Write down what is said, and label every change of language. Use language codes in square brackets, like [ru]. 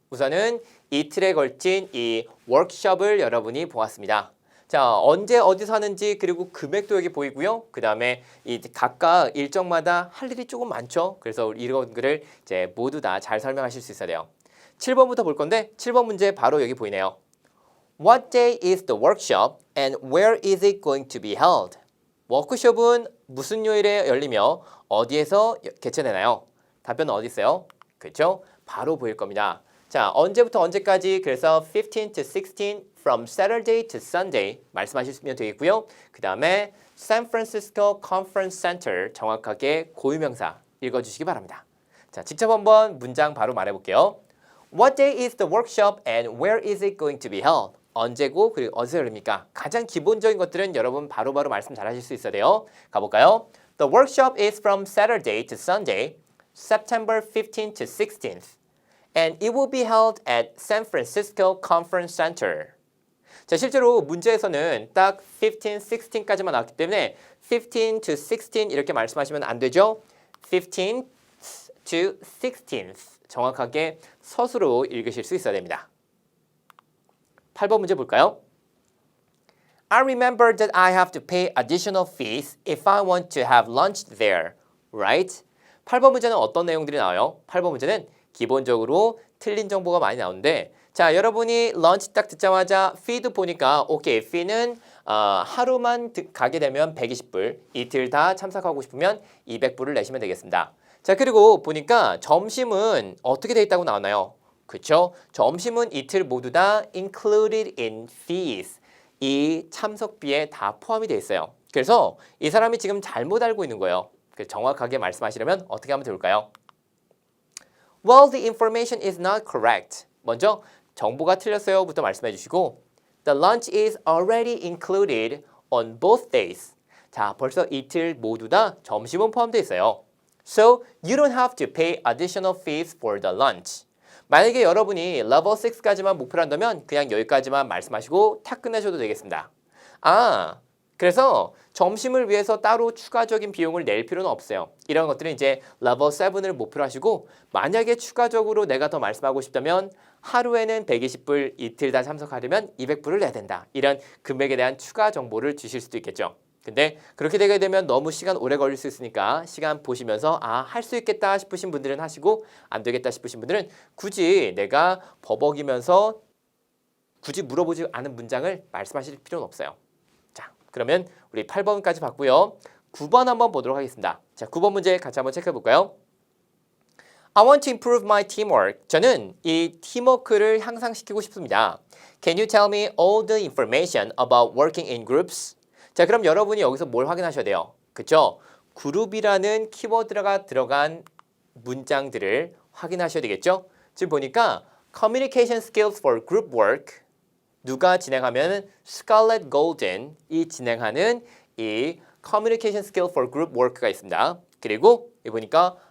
[ko] 우선은 이틀에 걸친 이 워크숍을 여러분이 보았습니다. 자, 언제 어디서 하는지 그리고 금액도 여기 보이고요. 그 다음에 이 각각 일정마다 할 일이 조금 많죠. 그래서 이런 거를 이제 모두 다 잘 설명하실 수 있어야 돼요. 7번부터 볼 건데 7번 문제 바로 여기 보이네요. [en] What day is the workshop and where is it going to be held? [ko] 워크숍은 무슨 요일에 열리며 어디에서 개최되나요? 답변은 어디 있어요? 그렇죠? 바로 보일 겁니다. 자, 언제부터 언제까지? [en] 그래서 15 to 16 from Saturday to Sunday [ko] 말씀하시면 되겠고요. 그 다음에 San Francisco Conference Center 정확하게 고유명사 읽어주시기 바랍니다. 자, 직접 한번 문장 바로 말해볼게요. [en] What day is the workshop and where is it going to be held? [ko] 언제고 그리고 어디서 열립니까? 가장 기본적인 것들은 여러분 바로바로 말씀 잘 하실 수 있어야 돼요. 가볼까요? [en] The workshop is from Saturday to Sunday, September 15th to 16th. And it will be held at San Francisco Conference Center. [ko] 자, 실제로 문제에서는 딱 15, 16까지만 나왔기 때문에 15 to 16 이렇게 말씀하시면 안 되죠. 15th to 16th 정확하게 서술로 읽으실 수 있어야 됩니다. 8번 문제 볼까요? [en] I remember that I have to pay additional fees if I want to have lunch there, right? [ko] 8번 문제는 어떤 내용들이 나와요? 8번 문제는 기본적으로 틀린 정보가 많이 나오는데 자, 여러분이 런치 딱 듣자마자 fee도 보니까 오케이, fee는 하루만 가게 되면 120불, 이틀 다 참석하고 싶으면 200불을 내시면 되겠습니다. 자, 그리고 보니까 점심은 어떻게 돼 있다고 나오나요? 그렇죠? 점심은 이틀 모두 다 [en] included in fees. [ko] 이 참석비에 다 포함이 돼 있어요. 그래서 이 사람이 지금 잘못 알고 있는 거예요. 정확하게 말씀하시려면 어떻게 하면 좋을까요? [en] Well, the information is not correct. [ko] 먼저 정보가 틀렸어요부터 말씀해 주시고 [en] The lunch is already included on both days. [ko] 자, 벌써 이틀 모두 다 점심은 포함되어 있어요. [en] So, you don't have to pay additional fees for the lunch. [ko] 만약에 여러분이 level 6까지만 목표로 한다면 그냥 여기까지만 말씀하시고 탁 끝내셔도 되겠습니다. 아, 그래서 점심을 위해서 따로 추가적인 비용을 낼 필요는 없어요. 이런 것들은 이제 level 7을 목표로 하시고 만약에 추가적으로 내가 더 말씀하고 싶다면 하루에는 120불, 이틀 다 참석하려면 200불을 내야 된다. 이런 금액에 대한 추가 정보를 주실 수도 있겠죠. 근데 그렇게 되게 되면 너무 시간 오래 걸릴 수 있으니까 시간 보시면서 할 수 있겠다 싶으신 분들은 하시고 안 되겠다 싶으신 분들은 굳이 내가 버벅이면서 굳이 물어보지 않은 문장을 말씀하실 필요는 없어요. 자, 그러면 우리 8번까지 봤고요. 9번 한번 보도록 하겠습니다. 자, 9번 문제 같이 한번 체크해 볼까요? [en] I want to improve my teamwork. [ko] 저는 이 팀워크를 향상시키고 싶습니다. [en] Can you tell me all the information about working in groups? [ko] 자, 그럼 여러분이 여기서 뭘 확인하셔야 돼요? 그쵸? 그룹이라는 키워드가 들어간 문장들을 확인하셔야 되겠죠? 지금 보니까 Communication Skills for Group Work 누가 진행하면 Scarlett Golden 이 진행하는 이 Communication Skill for Group Work가 있습니다. 그리고 여기 보니까